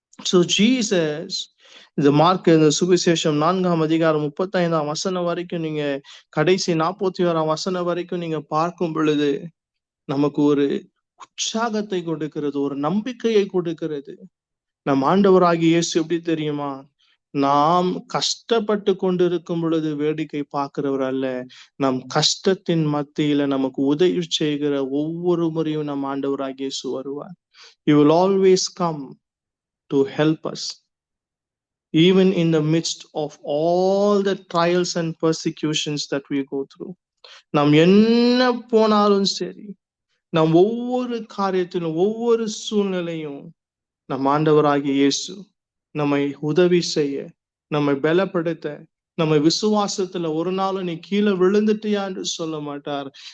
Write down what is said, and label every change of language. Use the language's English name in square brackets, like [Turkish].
[Tamil] So Jesus, இந்த mark சுவிசேஷம் 4ஆம் அதிகாரம் 35ஆம் வசனம் வரைக்கும் நீங்க கடைசி 41ஆம் வசனம் வரைக்கும் நீங்க பார்க்கும் பொழுது நமக்கு ஒரு உற்சாகத்தை கொடுக்கிறது, ஒரு நம்பிக்கையை கொடுக்கிறது. நம் ஆண்டவராகிய இயேசு எப்படி தெரியுமா? நாம் கஷ்டப்பட்டு கொண்டிருக்கும் பொழுது வேடிக்கை பார்க்கிறவர் அல்ல. நம் கஷ்டத்தின் மத்தியில நமக்கு உதவி செய்கிற ஒவ்வொரு முறையும் நம் ஆண்டவராகிய இயேசு வருவார். [English] He will always come to help us, even in the midst of all the trials and persecutions that we go through. [Tamil] நாம் என்ன போனாலும் சரி, நாம் ஒவ்வொரு காரியத்திலும் ஒவ்வொரு சூழ்நிலையும் நம் ஆண்டவராகிய இயேசு நம்மை உதவி செய்ய, நம்மை பலப்படுத்த, நம்ம விசுவாசத்துல ஒரு நாள் நீ கீழே விழுந்துட்டியா என்று சொல்ல மாட்டார்.